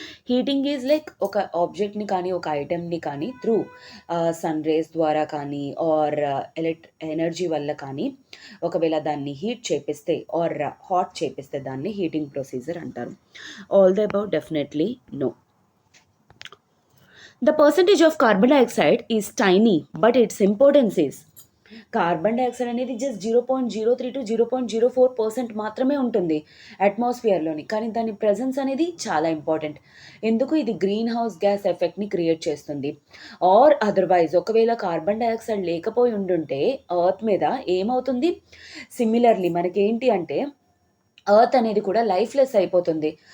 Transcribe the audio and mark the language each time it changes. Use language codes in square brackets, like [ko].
[en] heating is like [te] ఒక ఆబ్జెక్ట్ని కానీ ఒక ఐటెంని కానీ త్రూ సన్ రేస్ ద్వారా కానీ ఆర్ ఎనర్జీ వల్ల కానీ ఒకవేళ దాన్ని హీట్ చేపిస్తే ఆర్ హాట్ చేపిస్తే దాన్ని హీటింగ్ ప్రొసీజర్ అంటారు. [en] All the above definitely no. The percentage of carbon dioxide is tiny, but its importance is. [te] Carbon dioxide అనేది జస్ట్ 0.03 to 0.04% మాత్రమే ఉంటుంది అట్మాస్ఫియర్లోని, కానీ దాని ప్రెజెన్స్ అనేది చాలా ఇంపార్టెంట్. ఎందుకు, ఇది గ్రీన్ హౌస్ గ్యాస్ ఎఫెక్ట్ని క్రియేట్ చేస్తుంది. ఆర్ అదర్వైజ్ ఒకవేళ కార్బన్ డైఆక్సైడ్ లేకపోయి ఉండుంటే ఎర్త్ మీద ఏమవుతుంది, సిమిలర్లీ మనకేంటి అంటే ఎర్త్ అనేది కూడా లైఫ్లెస్ అయిపోతుంది.